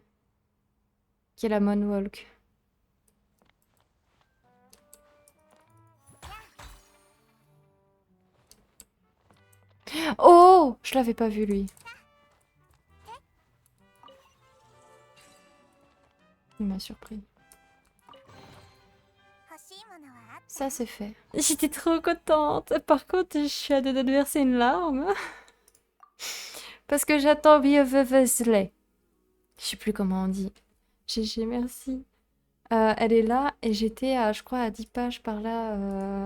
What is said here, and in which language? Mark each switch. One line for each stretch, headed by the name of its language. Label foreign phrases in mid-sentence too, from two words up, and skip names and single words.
French: Qu'il a moonwalk. Oh! Je l'avais pas vu lui. Il m'a surpris.
Japanese: 欲しいものはあった？
French: Ça c'est fait. J'étais trop contente. Par contre, je suis à deux doigts de verser une larme. Parce que j'attends Wesley. Je sais plus comment on dit. GG, merci. Elle est là et j'étais à, je crois, à 10 pages par là.